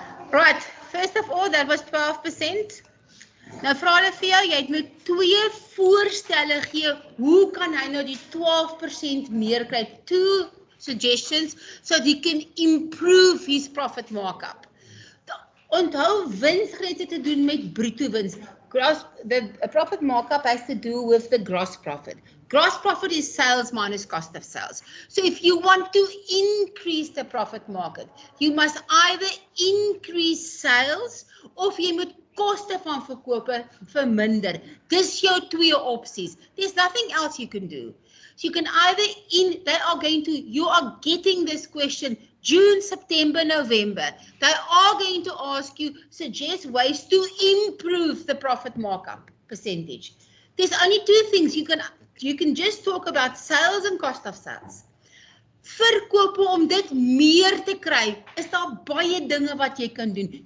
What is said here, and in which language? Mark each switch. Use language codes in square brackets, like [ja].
[en] Right, first of all, that was 12%. [af] Nou vra hulle vir jou, jy het nou 2 voorstelle gee, hoe kan hy nou die 12% meer kry? [en] 2 suggestions so that he can improve his profit markup. [af] Onthou, winsgrense te doen met bruto wins. [en] The profit markup has to do with the gross profit. Gross profit is sales minus cost of sales. So if you want to increase the profit market, you must either increase sales [af] of jy moet koste van verkope verminder. Dis jou 2 opsies. [en] There's nothing else you can do. So you can either you are getting this question June, September, November. They are going to ask you, suggest ways to improve the profit markup percentage. There's only 2 things. You can just talk about sales and cost of sales. [af] Verkope om dit meer te kry, is daar baie dinge wat jy kan doen.